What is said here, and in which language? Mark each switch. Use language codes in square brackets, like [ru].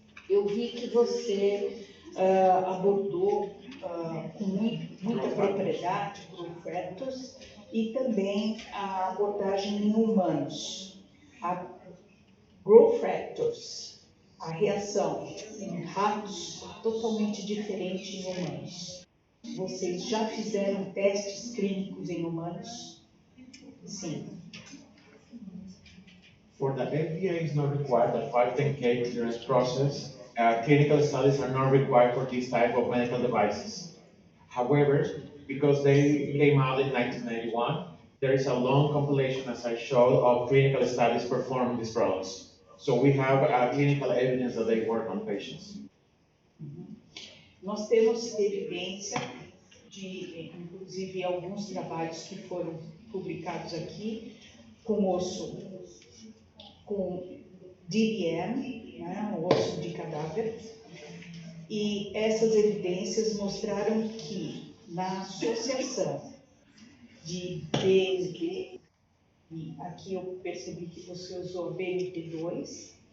[pt] Eu vi que você abordou com muita propriedade growth factors e também a abordagem em humanos. A growth factors, a reação em ratos totalmente diferente em humanos. Vocês já fizeram testes clínicos em humanos? Sim. [en] For the FDA, it's not required the 510K clearance process. Clinical studies are not required for this type of medical devices. However, because they came out in 1991, there is a long compilation, as I showed, of clinical studies performed on these products. So we have clinical evidence that they work on patients. [pt] Nós temos evidência de, inclusive, alguns trabalhos que foram publicados aqui com osso, com DBM, né, osso de cadáver, e essas evidências mostraram que na associação de BNP, e aqui eu percebi que você usou BNP2,